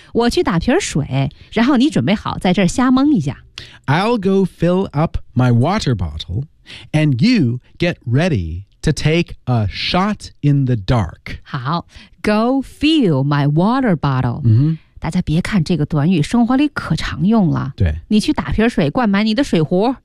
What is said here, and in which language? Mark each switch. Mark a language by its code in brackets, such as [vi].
[zh] 我去打瓶水然后你准备好在这儿瞎蒙一下 [en] I'll go fill up my water bottle And you get readyTo take a shot in the dark. 好 go fill my water bottle.、 Mm-hmm. [zh] 大家别看这个短语生活里可常用了。对。你去打瓶水灌满你的水壶。